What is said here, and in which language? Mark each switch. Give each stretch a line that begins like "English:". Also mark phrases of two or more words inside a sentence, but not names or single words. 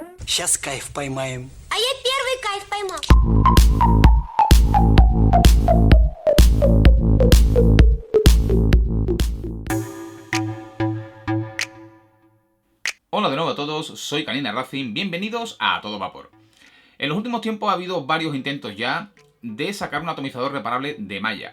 Russian: Сейчас кайф поймаем. А я первый кайф поймал.
Spanish: Hola de nuevo a todos, soy Canina Racing, bienvenidos a Todo Vapor. En los últimos tiempos ha habido varios intentos ya de sacar un atomizador reparable de malla.